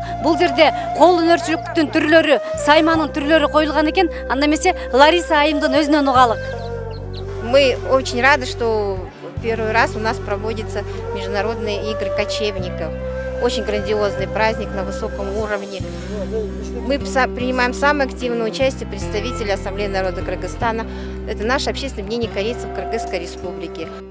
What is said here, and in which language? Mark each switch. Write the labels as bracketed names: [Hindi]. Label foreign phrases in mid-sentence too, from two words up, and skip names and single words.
[Kyrgyz] Бул жерде кол өнөрчүлүктүн түрлөрү, сайманын түрлөрү коюлган экен. Анда эмесе Лариса айымдын өзүнөн угалык. [Russian] Мы очень рады, что первый раз у нас проводятся международные игры кочевников. Очень грандиозный праздник на высоком уровне. Мы принимаем самое активное участие представителей Ассамблеи народа Кыргызстана. Это наше общественное объединение корейцев Кыргызской республики.